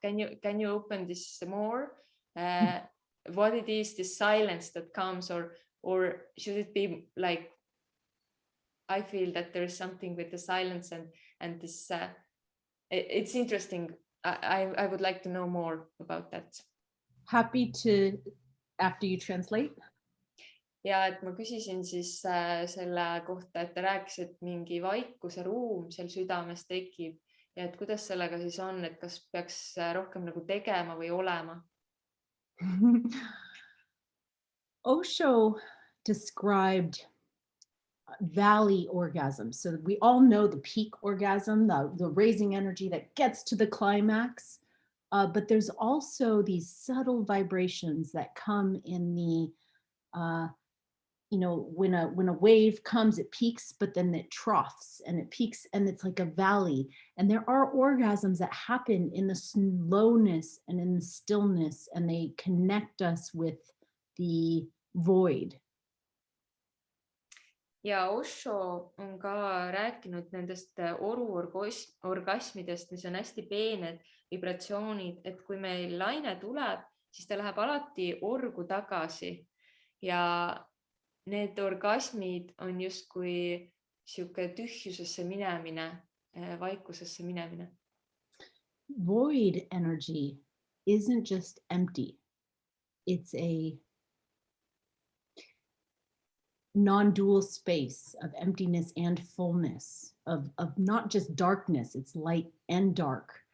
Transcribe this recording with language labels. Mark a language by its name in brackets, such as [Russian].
[English] Can you open this more? What it is, this silence that comes, or should it be like, I feel that there is something with the silence and this, it's interesting. I would like to know more about that. Happy to, after you translate. [Estonian] Ja et ma küsisin siis selle kohta, et ta rääkis, et mingi vaikuse ruum seal südames tekib ja et kuidas sellega siis on, et kas peaks rohkem nagu tegema või olema. [English] Osho described valley orgasm. So we all know the peak orgasm, the raising energy that gets to the climax. But there's also these subtle vibrations that come in the, when a wave comes, it peaks, but then it troughs and it peaks and it's like a valley. And there are orgasms that happen in the slowness and in the stillness, and they connect us with the void. [Estonian] Ja Osho on ka rääkinud nendest oruorgasmidest, mis on hästi peened vibratsioonid, et kui meil laine tuleb, siis ta läheb alati orgu tagasi ja need orgasmid on justkui sihuke tühjusesse minemine, vaikusesse minemine. [English] Void energy isn't just empty. It's a non-dual space of emptiness and fullness, of not just darkness, it's light and dark.